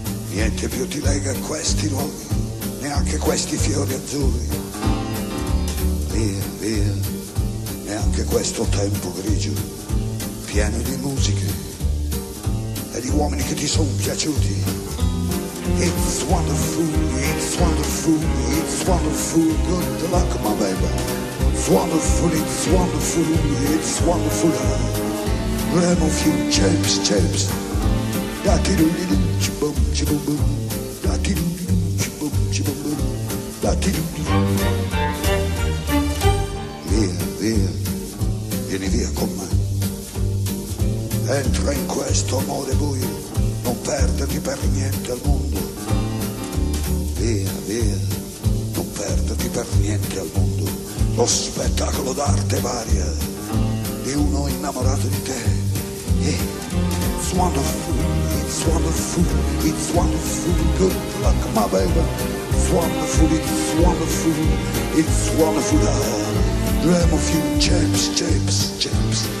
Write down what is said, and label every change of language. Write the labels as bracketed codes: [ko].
[it] Niente più ti lega a questi luoghi, neanche questi fiori azzurri. Via, via, neanche questo tempo grigio, pieno di musiche e di uomini che ti sono piaciuti. [en] It's wonderful, it's wonderful, it's wonderful, good luck my baby. It's wonderful, it's wonderful, it's wonderful. Remo few chips, chips. Da-ti-doo-di-doo, chibum, chibum, boom. Da-ti-doo-di-doo, chibum, chibum, boom. Da-ti-doo-di-doo. [it] Via, via, vieni via con me. Entra in questo amore buio, non perderti per niente al mondo. Via, via, non perderti per niente al mondo. Lo spettacolo d'arte varia di uno innamorato di te. [en] It's wonderful, it's wonderful, it's wonderful, good luck my baby. It's wonderful, it's wonderful, it's wonderful. Dream of you, chips, chips, chips.